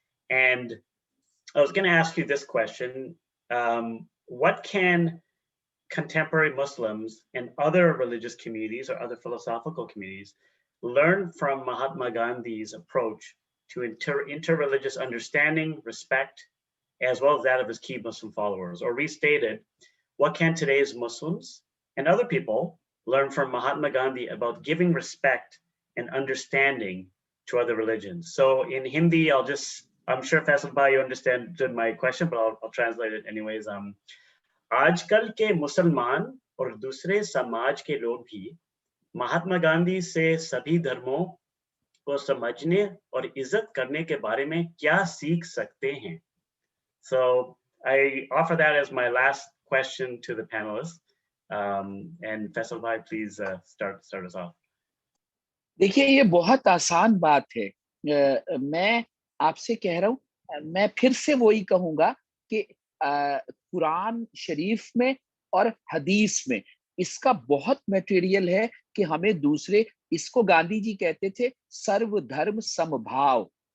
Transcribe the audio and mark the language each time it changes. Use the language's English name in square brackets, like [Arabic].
[English] And I was going to ask you this question. What can contemporary Muslims and other religious communities or other philosophical communities learn from Mahatma Gandhi's approach to interreligious understanding, respect, as well as that of his key Muslim followers? Or restated, what can today's Muslims and other people learn from Mahatma Gandhi about giving respect and understanding to other religions? So in Hindi, I'm sure Faisal Bhai, you understand my question, but I'll translate it anyways. [Hindi] आजकल के मुसलमान और दूसरे समाज के लोग भी महात्मा गांधी से सभी धर्मों को समझने और इज्जत करने के बारे में क्या सीख सकते हैं? [English] So I offer that as my last question to the panelists. And Faisal Bhai, please start us off. [Hindi] देखिए, ये बहुत आसान बात है. मैं आपसे कह रहा हूँ, मैं फिर से वही कहूँगा कि कुरान शरीफ में और हदीस में इसका बहुत मटेरियल है कि हमें दूसरे, इसको गांधी जी कहते थे सर्वधर्म समभाव.